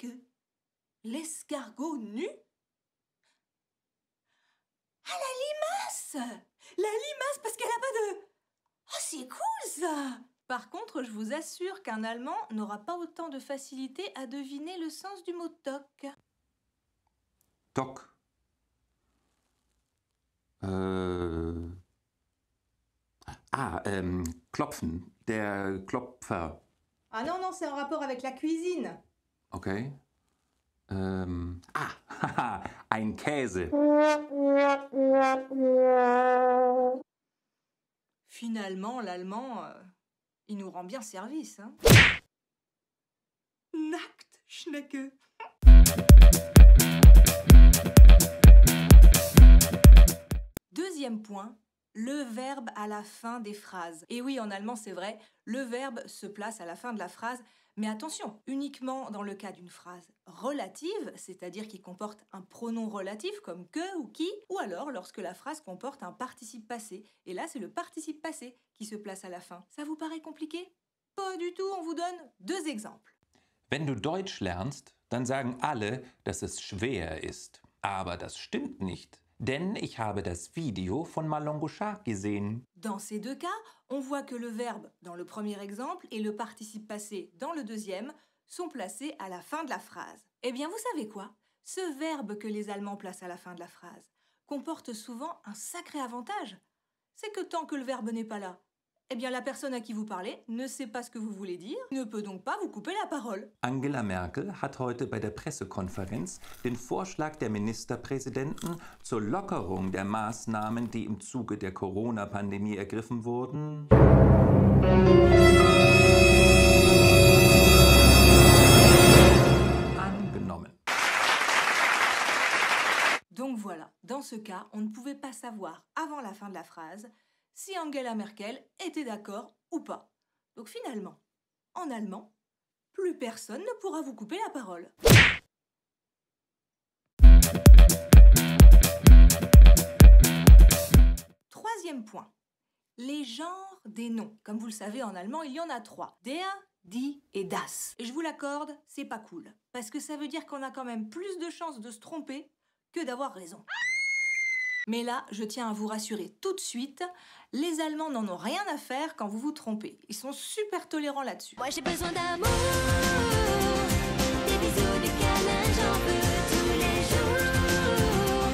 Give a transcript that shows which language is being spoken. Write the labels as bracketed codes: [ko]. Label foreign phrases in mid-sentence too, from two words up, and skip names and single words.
[fr] L'escargot nu? Ah, la limace! La limace parce qu'elle a pas de... Oh, c'est cool ça! Par contre, je vous assure qu'un Allemand n'aura pas autant de facilité à deviner le sens du mot toc. Toc. [de] Klopfen. Der Klopfer. [fr] Ah non, c'est en rapport avec la cuisine. [de] Okay. Haha, ein Käse. [fr] Finalement, l'allemand, il nous rend bien service, hein. [de] Nacktschnecke. [fr] Deuxième point, le verbe à la fin des phrases. Et oui, en allemand, c'est vrai, le verbe se place à la fin de la phrase, mais attention, uniquement dans le cas d'une phrase relative, c'est-à-dire qui comporte un pronom relatif comme que ou qui, ou alors lorsque la phrase comporte un participe passé. Et là, c'est le participe passé qui se place à la fin. Ça vous paraît compliqué? Pas du tout, on vous donne 2 exemples. [de] Wenn du Deutsch lernst, dann sagen alle, dass es schwer ist. Aber das stimmt nicht. Denn ich habe das Video von Malangocha gesehen. [fr] Dans ces 2 cas, on voit que le verbe dans le premier exemple et le participe passé dans le deuxième sont placés à la fin de la phrase. Eh bien, vous savez quoi? Ce verbe que les Allemands placent à la fin de la phrase comporte souvent un sacré avantage. C'est que tant que le verbe n'est pas là, eh bien la personne à qui vous parlez ne sait pas ce que vous voulez dire, ne peut donc pas vous couper la parole. [de] Angela Merkel hat heute bei der Pressekonferenz den Vorschlag der Ministerpräsidenten zur Lockerung der Maßnahmen, die im Zuge der Corona-Pandemie ergriffen wurden, angenommen. [fr] Donc voilà, dans ce cas, on ne pouvait pas savoir avant la fin de la phrase si Angela Merkel était d'accord ou pas. Donc finalement, en allemand, plus personne ne pourra vous couper la parole. Troisième point, les genres des noms. Comme vous le savez, en allemand, il y en a 3. [de] Der, die et das. [fr] Et je vous l'accorde, c'est pas cool. Parce que ça veut dire qu'on a quand même plus de chances de se tromper que d'avoir raison. Mais là, je tiens à vous rassurer tout de suite, les Allemands n'en ont rien à faire quand vous vous trompez. Ils sont super tolérants là-dessus. Moi j'ai besoin d'amour, des bisous, des câlins, j'en veux tous les jours.